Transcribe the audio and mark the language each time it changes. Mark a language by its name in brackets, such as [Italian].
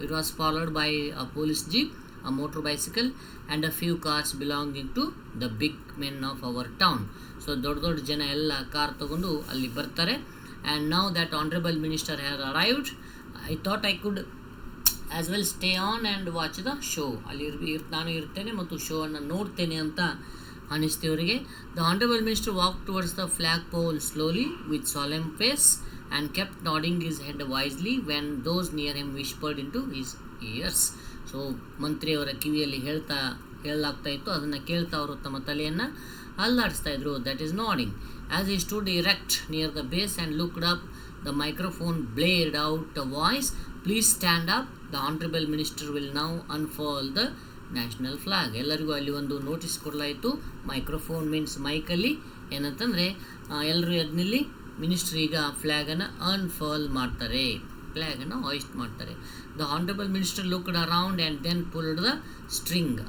[English] It was followed by a police jeep, a motor bicycle, and a few cars belonging to the big men of our town. [Kannada] So ದೊಡ್ಡ ಜನ ಎಲ್ಲ car ತಗೊಂಡು ಅಲ್ಲಿ ಬರ್ತಾರೆ. [English] And now that honorable minister has arrived, I thought I could as well stay on and watch the show. [Kannada] ಅಲ್ಲಿ ನಾನು ಇರ್ತೇನೆ ಮತ್ತು ಶೋ ಅನ್ನು ನೋಡ್ತೇನೆ ಅಂತ ಅನಿಸ್ತು ಇವರಿಗೆ. [English] The honorable minister walked towards the flagpole slowly with solemn face and kept nodding his head wisely when those near him whispered into his ears. [Kannada] So ಮಂತ್ರಿಯವರ ಕಿವಿಯಲ್ಲಿ ಹೇಳಲಾಗ್ತಾ ಇತ್ತು, ಅದನ್ನು ಕೇಳ್ತಾ ಅವರು ತಮ್ಮ ತಲೆಯನ್ನು ಅಲ್ಲಾಡಿಸ್ತಾ ಇದ್ರು. [English] That is nodding. As he stood erect near the base and looked up, the microphone blared out a voice, please stand up, the honourable minister will now unfurl the national flag. [Kannada] ಎಲ್ಲರಿಗೂ ಅಲ್ಲಿ ಒಂದು ನೋಟಿಸ್ ಕೊಡಲಾಯಿತು. ಮೈಕ್ರೋಫೋನ್ ಮೀನ್ಸ್ ಮೈಕಲ್ಲಿ ಏನಂತಂದರೆ ಎಲ್ಲರೂ ಎದ್ನಿಲ್ಲಿ minister ಈಗ ಫ್ಲ್ಯಾಗನ್ನು ಅನ್ಫಾಲ್ ಮಾಡ್ತಾರೆ, ಫ್ಲ್ಯಾಗನ್ನು hoist ಮಾಡ್ತಾರೆ. [English] The honourable minister looked around and then pulled the string.